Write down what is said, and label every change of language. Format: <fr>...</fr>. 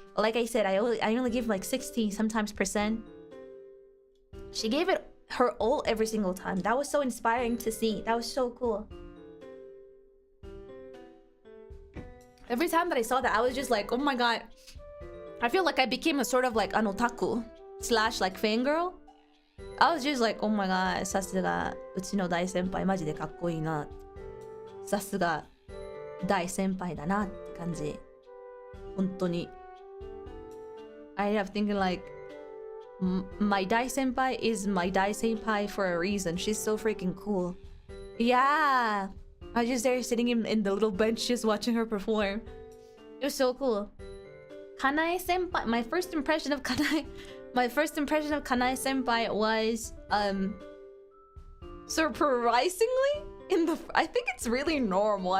<en>Like I said, I only give like 60 sometimes %. She gave it her all every single time. That was so inspiring to see. That was so cool. Every time that I saw that, I was just like, oh my god. I feel like I became a sort of like an otaku slash like fangirl. I was just like, oh my god,</en> <ja>さすがうちの大先輩マジでかっこいいな。さすが大先輩だなって感じ。本当に。</ja> <en>I have thinking like, my dai senpai is my dai senpai for a reason. She's so freaking cool. Yeah. I was just there sitting in the little bench just watching her perform. It was so cool. Kanae senpai, my first impression of Kanae senpai was surprisingly I think it's really normal.</en>